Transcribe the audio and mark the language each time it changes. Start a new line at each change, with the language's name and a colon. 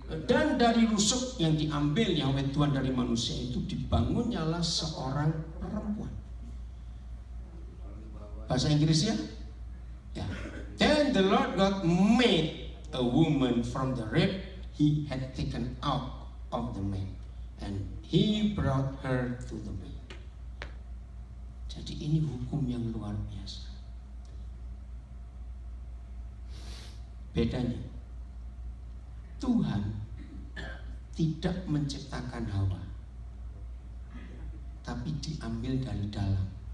Indonesian: Dan dari rusuk yang diambil Yahweh Tuhan dari manusia itu dibangunnyalah seorang perempuan. Bahasa Inggrisnya, ya.
English: Then the Lord God made a woman from the rib He had taken out of the man, and He brought her to the man.
Indonesian: Jadi ini hukum yang luar biasa. Bedanya, Tuhan tidak menciptakan Hawa, tapi diambil dari dalam.